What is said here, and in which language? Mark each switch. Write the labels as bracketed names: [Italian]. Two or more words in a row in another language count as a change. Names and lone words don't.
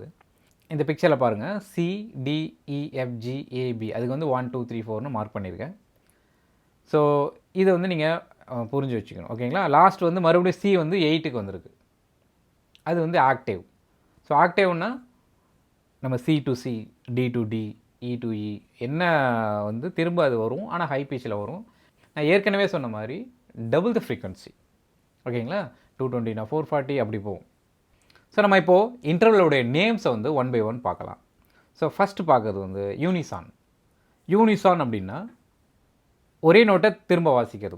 [Tamil] இந்த பிக்சரில் பாருங்கள், CDEFGAB, அதுக்கு வந்து 1 2 3 4ன்னு மார்க் பண்ணியிருக்கேன். ஸோ இதை வந்து நீங்கள் புரிஞ்சு வச்சுக்கணும், ஓகேங்களா. லாஸ்ட் வந்து மறுபடியும் சி வந்து 8க்கு வந்திருக்கு. அது வந்து ஆக்டேவ். ஸோ ஆக்டேவ்னா நம்ம [English] C to C, D to D, E to E [Tamil] என்ன வந்து திரும்ப அது வரும். ஆனால் [English] high pitchஇல் [Tamil] வரும். நான் ஏற்கனவே சொன்ன மாதிரி [English] double the frequency, [Tamil] ஓகேங்களா. 220 440 அப்படி போகும். ஸோ நம்ம இப்போது [English] intervalஉடைய namesஐ [Tamil] வந்து 1 by 1 பார்க்கலாம். ஸோ ஃபஸ்ட்டு பார்க்குறது வந்து யூனிசான் அப்படின்னா ஒரே நோட்டை திரும்ப வாசிக்கிறது.